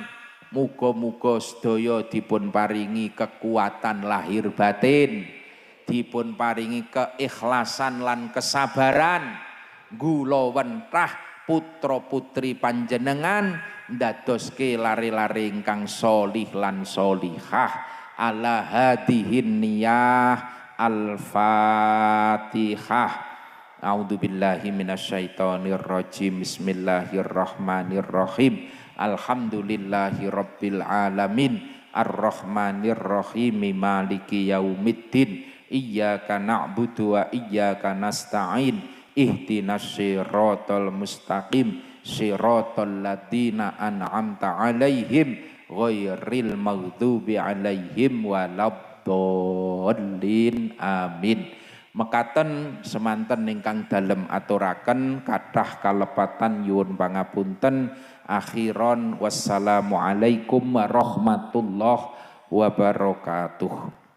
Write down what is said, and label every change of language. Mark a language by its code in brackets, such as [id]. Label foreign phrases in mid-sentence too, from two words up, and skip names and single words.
[jv] Muga-muga sedaya dipun paringi kekuatan lahir batin, dipun paringi keikhlasan lan kesabaran, gula wentah putra putri panjenengan ndadoske lare-lare ingkang solih lan solihah. [ar] على هذه النية. Al-Fatihah. أعوذ بالله من الشيطان الرجيم. بسم الله الرحمن الرحيم. الحمد لله رب العالمين. الرحمن الرحيم. مالك يوم الدين. إياك نعبد وإياك نستعين. اهدنا الصراط المستقيم. صراط الذين أنعمت عليهم غير المغضوب عليهم ولا الضالين. Amin. [jv] Mekaten semanten ingkang dalem aturaken kathah kalepatan nyuwun pangapunten. [ar] أخيرا والسلام عليكم ورحمة الله وبركاته.